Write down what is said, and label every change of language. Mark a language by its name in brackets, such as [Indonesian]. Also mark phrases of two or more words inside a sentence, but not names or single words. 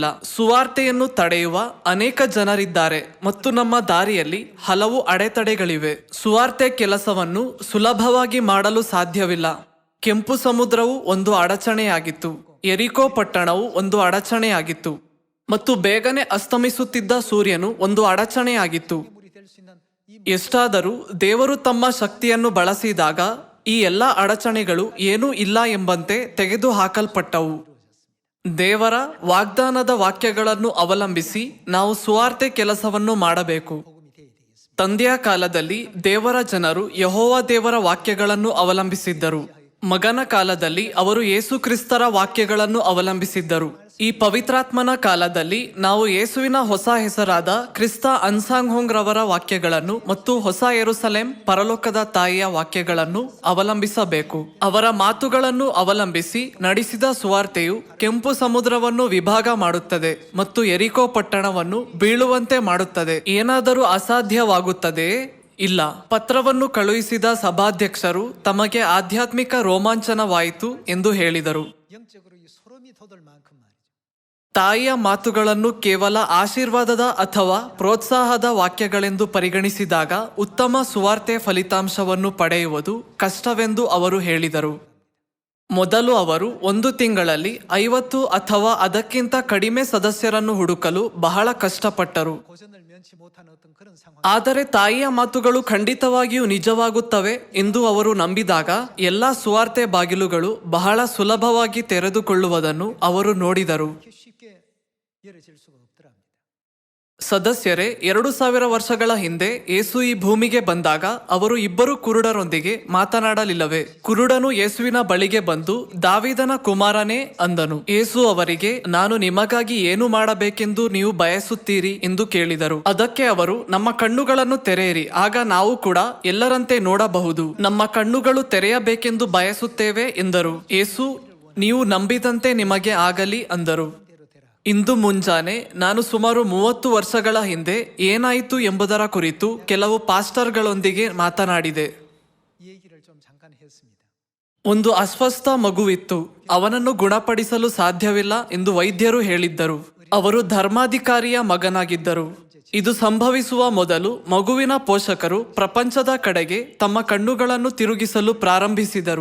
[Kannada] ಸುವಾರ್ತೆಯನ್ನು ತಡೆಯುವ ಅನೇಕ ಜನರಿದ್ದಾರೆ ಮತ್ತು ನಮ್ಮ ದಾರಿಯಲ್ಲಿ ಹಲವು ಅಡೆತಡೆಗಳಿವೆ. ಸುವಾರ್ತೆ ಕೆಲಸವನ್ನು ಸುಲಭವಾಗಿ ಮಾಡಲು ಸಾಧ್ಯವಿಲ್ಲ. ಕೆಂಪು ಸಮುದ್ರವು ಒಂದು ಅಡಚಣೆಯಾಗಿತ್ತು. ಎರಿಕೋ ಪಟ್ಟಣವು ಒಂದು ಅಡಚಣೆಯಾಗಿತ್ತು. ಮತ್ತು ಬೇಗನೆ ಅಸ್ತಮಿಸುತ್ತಿದ್ದ ಸೂರ್ಯನು ಒಂದು ಅಡಚಣೆಯಾಗಿತ್ತು. [Korean] 물이 될 수 있는 이 [Kannada] ಎಷ್ಟಾದರೂ ದೇವರು ತಮ್ಮ ಶಕ್ತಿಯನ್ನು ಬಳಸಿದಾಗ ಈ ಎಲ್ಲ ಅಡಚಣೆಗಳು ಏನೂ ಇಲ್ಲ ಎಂಬಂತೆ ತೆಗೆದುಹಾಕಲ್ಪಟ್ಟವು. ದೇವರ ವಾಗ್ದಾನದ ವಾಕ್ಯಗಳನ್ನು ಅವಲಂಬಿಸಿ ನಾವು ಸುವಾರ್ತೆ ಕೆಲಸವನ್ನು ಮಾಡಬೇಕು. [Korean] 복음이 되어야 되겠습니다. [Kannada] ತಂದೆಯ ಕಾಲದಲ್ಲಿ ದೇವರ ಜನರು ಯೆಹೋವ ದೇವರ ವಾಕ್ಯಗಳನ್ನು ಅವಲಂಬಿಸಿದ್ದರು. ಮಗನ ಕಾಲದಲ್ಲಿ ಅವರು ಯೇಸು ಕ್ರಿಸ್ತರ ವಾಕ್ಯಗಳನ್ನು ಅವಲಂಬಿಸಿದ್ದರು. ಈ ಪವಿತ್ರಾತ್ಮನ ಕಾಲದಲ್ಲಿ ನಾವು ಯೇಸುವಿನ ಹೊಸ ಹೆಸರಾದ ಕ್ರಿಸ್ತ ಅನ್ಸಾಂಗ್ ರವರ ವಾಕ್ಯಗಳನ್ನು ಮತ್ತು ಹೊಸ ಯೆರೂಸಲೇಮ್ ಪರಲೋಕದ ತಾಯಿಯ ವಾಕ್ಯಗಳನ್ನು ಅವಲಂಬಿಸಬೇಕು. ಅವರ ಮಾತುಗಳನ್ನು ಅವಲಂಬಿಸಿ ನಡೆಸಿದ ಸುವಾರ್ತೆಯು ಕೆಂಪು ಸಮುದ್ರವನ್ನು ವಿಭಾಗ ಮಾಡುತ್ತದೆ ಮತ್ತು ಯೆರಿಕೋ ಪಟ್ಟಣವನ್ನು ಬೀಳುವಂತೆ ಮಾಡುತ್ತದೆ. ಏನಾದರೂ ಅಸಾಧ್ಯವಾಗುತ್ತದೆಯೇ? ಇಲ್ಲ. ಪತ್ರವನ್ನು ಕಳುಹಿಸಿದ ಸಭಾಧ್ಯಕ್ಷರು ತಮಗೆ ಆಧ್ಯಾತ್ಮಿಕ ರೋಮಾಂಚನವಾಯಿತು ಎಂದು ಹೇಳಿದರು. [Korean] 영적으로 이 소름이 돋을 만큼 말이죠. [Kannada] ತಾಯಿಯ ಮಾತುಗಳನ್ನು ಕೇವಲ ಆಶೀರ್ವಾದದ ಅಥವಾ ಪ್ರೋತ್ಸಾಹದ ವಾಕ್ಯಗಳೆಂದು ಪರಿಗಣಿಸಿದಾಗ ಉತ್ತಮ ಸುವಾರ್ತೆ ಫಲಿತಾಂಶವನ್ನು ಪಡೆಯುವುದು ಕಷ್ಟವೆಂದು ಅವರು ಹೇಳಿದರು. ಮೊದಲು ಅವರು 1 ತಿಂಗಳಲ್ಲಿ 50 ಅಥವಾ ಅದಕ್ಕಿಂತ ಕಡಿಮೆ ಸದಸ್ಯರನ್ನು ಹುಡುಕಲು ಬಹಳ ಕಷ್ಟಪಟ್ಟರು. [Korean] 고전을 면치 못하는 어떤 그런 상황. [Kannada] ಆದರೆ ತಾಯಿಯ ಮಾತುಗಳು ಖಂಡಿತವಾಗಿಯೂ ನಿಜವಾಗುತ್ತವೆ ಎಂದು ಅವರು ನಂಬಿದಾಗ ಎಲ್ಲಾ ಸುವಾರ್ತೆ ಬಾಗಿಲುಗಳು ಬಹಳ ಸುಲಭವಾಗಿ ತೆರೆದುಕೊಳ್ಳುವುದನ್ನು ಅವರು ನೋಡಿದರು. [Korean] 이렇게 쉽게 열어질 수가 없더랍니다. [Kannada] ಸದಸ್ಯರೇ, 2000 ವರ್ಷಗಳ ಹಿಂದೆ ಯೇಸು ಈ ಭೂಮಿಗೆ ಬಂದಾಗ ಅವರು ಇಬ್ಬರು ಕುರುಡರೊಂದಿಗೆ ಮಾತನಾಡಲಿಲ್ಲವೇ? ಕುರುಡನು ಯೇಸುವಿನ ಬಳಿಗೆ ಬಂದು, ದಾವೀದನ ಕುಮಾರನೇ ಅಂದನು. ಯೇಸು ಅವರಿಗೆ, ನಾನು ನಿಮಗಾಗಿ ಏನು ಮಾಡಬೇಕೆಂದು ನೀವು ಬಯಸುತ್ತೀರಿ ಎಂದು ಕೇಳಿದರು. ಅದಕ್ಕೆ ಅವರು, ನಮ್ಮ ಕಣ್ಣುಗಳನ್ನು ತೆರೆಯಿರಿ, ಆಗ ನಾವು ಕೂಡ ಎಲ್ಲರಂತೆ ನೋಡಬಹುದು. ನಮ್ಮ ಕಣ್ಣುಗಳು ತೆರೆಯಬೇಕೆಂದು ಬಯಸುತ್ತೇವೆ ಎಂದರು. ಯೇಸು, ನೀವು ನಂಬಿದಂತೆ ನಿಮಗೆ ಆಗಲಿ ಅಂದರು. ಇಂದು ಮುಂಜಾನೆ ನಾನು ಸುಮಾರು 30 ವರ್ಷಗಳ ಹಿಂದೆ ಏನಾಯಿತು ಎಂಬುದರ ಕುರಿತು ಕೆಲವು ಪಾಸ್ಟರ್ಗಳೊಂದಿಗೆ ಮಾತನಾಡಿದೆ. [Korean] 이 얘기를 좀 잠깐 했습니다. [Kannada] ಒಂದು ಅಸ್ವಸ್ಥ ಮಗುವಿತ್ತು. ಅವನನ್ನು ಗುಣಪಡಿಸಲು ಸಾಧ್ಯವಿಲ್ಲ ಎಂದು ವೈದ್ಯರು ಹೇಳಿದ್ದರು. ಅವರು ಧರ್ಮಾಧಿಕಾರಿಯ ಮಗನಾಗಿದ್ದರು. ಇದು ಸಂಭವಿಸುವ ಮೊದಲು ಮಗುವಿನ ಪೋಷಕರು ಪ್ರಪಂಚದ ಕಡೆಗೆ ತಮ್ಮ ಕಣ್ಣುಗಳನ್ನು ತಿರುಗಿಸಲು ಪ್ರಾರಂಭಿಸಿದರು.